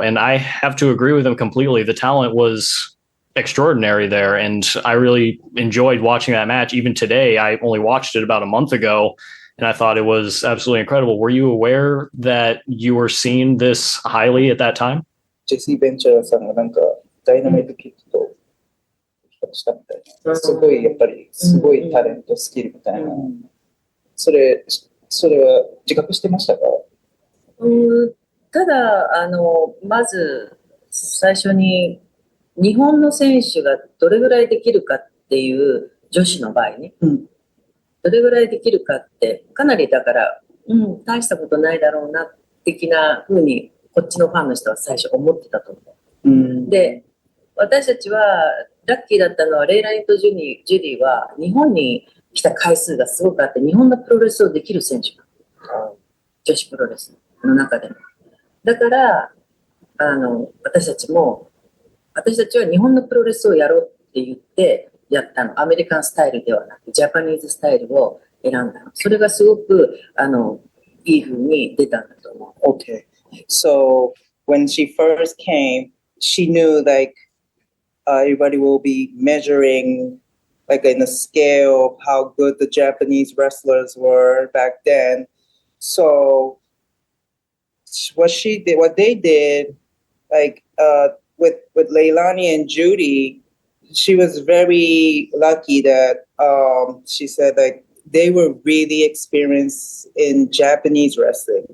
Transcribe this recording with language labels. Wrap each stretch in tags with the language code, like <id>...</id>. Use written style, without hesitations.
<en>And I have to agree with him completely. The talent was extraordinary there. And I really enjoyed watching that match. Even today, I only watched it about a month ago, and I thought it was absolutely incredible. Were you aware that you were seen this highly at that time?</en> <ja>Jesse Ventura さんがなんかダイナマイトキッドと比較したみたいな。すごいやっぱりすごいタレントスキルみたいな。それは自覚してましたか？ただまず最初に日本の選手がどれぐらいできるかっていう女子の場合ね、どれぐらいできるかってかなりだから、大したことないだろうな的な風にこっちのファンの人は最初思ってたと思う。で、私たちはラッキーだったのはレイラインとジュディは日本に来た回数がすごくあって、日本のプロレスをできる選手なの。女子プロレスの中でも。だから、私たちは日本のプロレスをやろうって言ってやったの。アメリカンスタイルではなく、ジャパニーズスタイルを選んだの。それがすごく、いい風に出たんだと思う。</ja> <en>Okay. So, when she first came, she knew like everybody will be measuring like in a scale of how good the Japanese wrestlers were back then. So what they did, like with Leilani and Judy, she was very lucky that she said like they were really experienced in Japanese wrestling.</en>